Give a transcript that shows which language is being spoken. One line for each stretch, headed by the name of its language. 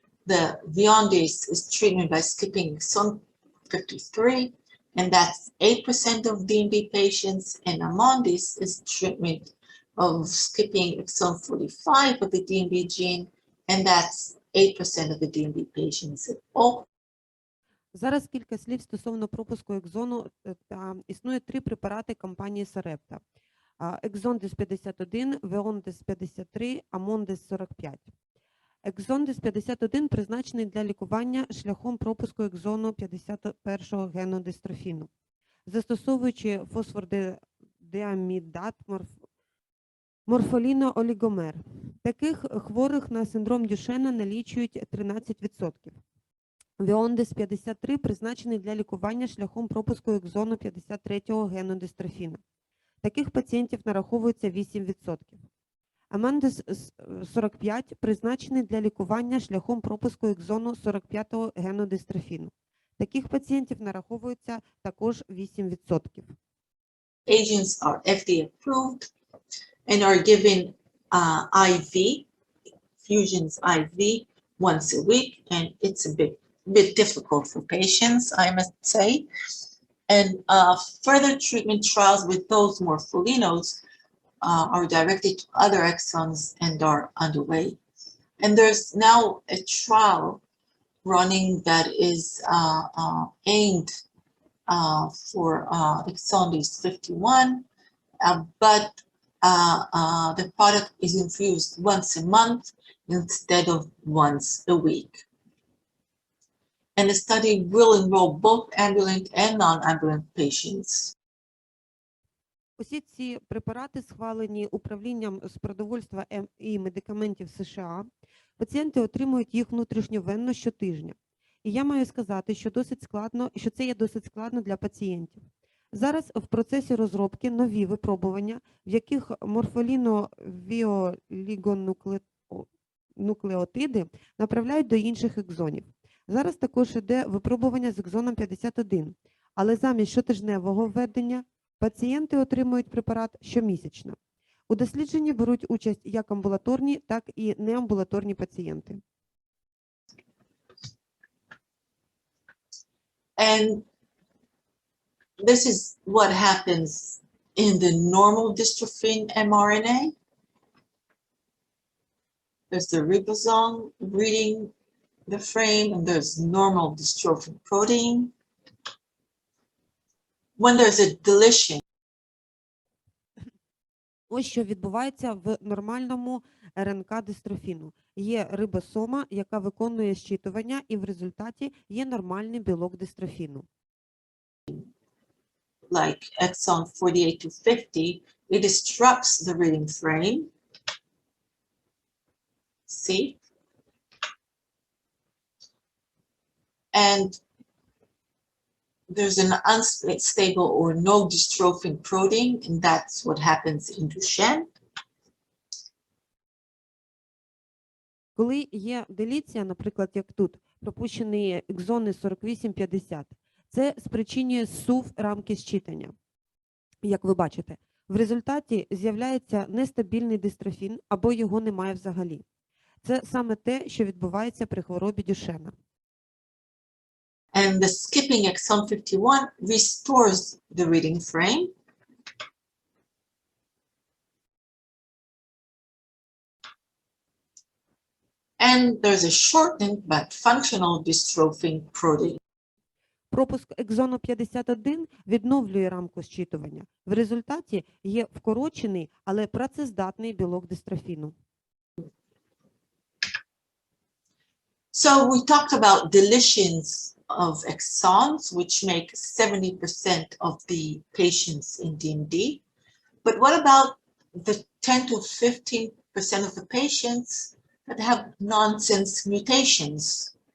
English: The Vyondys is treatment by skipping exon 53, and that's 8% of DMD patients. And Amondys is treatment of skipping exon 45 of the DMD gene, and that's 8% of the DMD patients. All
Ukrainian: Зараз кілька слів стосовно пропуску екзону. Існує 3 препарати компанії Sarepta. Екзондис 51, Веондис 53, Амондис 45. Екзондис 51 призначений для лікування шляхом пропуску екзону 51-го гену дистрофіну. Застосовуючи фосфордіамідат морфоліно-олігомер. Таких хворих на синдром Дюшена налічують 13%. Віондис 53 призначений для лікування шляхом пропуску екзону 53-го гену дистрофіна. Таких пацієнтів нараховується 8%. Амондис 45 призначений для лікування шляхом пропуску екзону 45-го гену дистрофіну. Таких пацієнтів нараховується також 8%.
English: agents are FDA approved and are given IV, fusions IV once a week, and it's a bit difficult for patients, I must say. And further treatment trials with those morpholinos are directed to other exons and are underway. And there's now a trial running that is aimed for exondys 51, but the product is infused once a month instead of once a week. And the study will enroll both ambulant and non-ambulant patients.
Ukrainian: Усі ці препарати схвалені управлінням з продовольства і медикаментів США. Пацієнти отримують їх внутрішньовенно щотижня. І я маю сказати, що це є досить складно для пацієнтів. Зараз в процесі розробки нові випробування, в яких морфоліно-віолігонуклеотиди направляють до інших екзонів. Зараз також йде випробування з екзоном 51, але замість щотижневого введення пацієнти отримують препарат щомісячно. У дослідженні беруть участь як амбулаторні, так і неамбулаторні пацієнти.
English: And this is what happens in the normal dystrophin mRNA. There's the ribosome reading the frame, and there's normal dystrophin protein. When there's a deletion,
Ukrainian: Ось що відбувається в нормальному РНК дистрофіну. Є рибосома, яка виконує щитування, і в результаті є нормальний білок дистрофіну.
English: like exon 48 to 50, it disrupts the reading frame. See? And there's an unstable or no dystrophin protein, and that's what happens in Duchenne.
Ukrainian: Коли є деліція, наприклад, як тут, пропущені екзони 48-50, це спричинює зсув рамки зчитання. Як ви бачите, в результаті з'являється нестабільний дистрофін або його немає взагалі. Це саме те, що відбувається при хворобі Дюшена.
English: And the skipping exon 51 restores the reading frame. And there's a shortened but functional dystrophin protein.
Ukrainian: Пропуск екзону 51 відновлює рамку зчитування. В результаті є вкорочений, але працездатний білок дистрофіну.
English: So we talked about deletions of exons, which make 70% of the patients in DMD. But what about the 10 to 15% of the patients that have nonsense mutations?